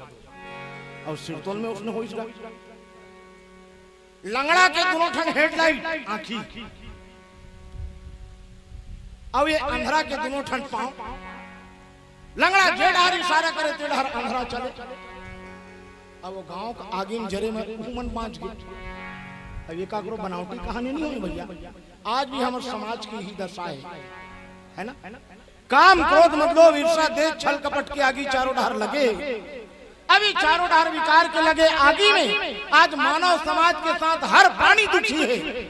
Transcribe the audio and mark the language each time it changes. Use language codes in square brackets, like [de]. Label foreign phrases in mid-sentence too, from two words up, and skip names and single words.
[hne] और सिरतोल में उसने होइस गा लंगड़ा के दोनों ठन हेडलाइट आंखी, और ये अंधरा के दोनों ठन पांव। लंगड़ा जे डहर इशारा करे ते डहर अंधरा चले। अब वो गांव का आगे में जरे में मन बांध गए। अब ये काकरो बनावटी कहानी नहीं हुई भैया, आज भी हमारे समाज की ही दशा है ना। काम क्रोध मतलब ईर्ष्या देश छल कपट के आगे चारों डहर लगे। अभी चारों डहर विकार के लगे आगे में आज मानव समाज के साथ हर प्राणी दुखी है।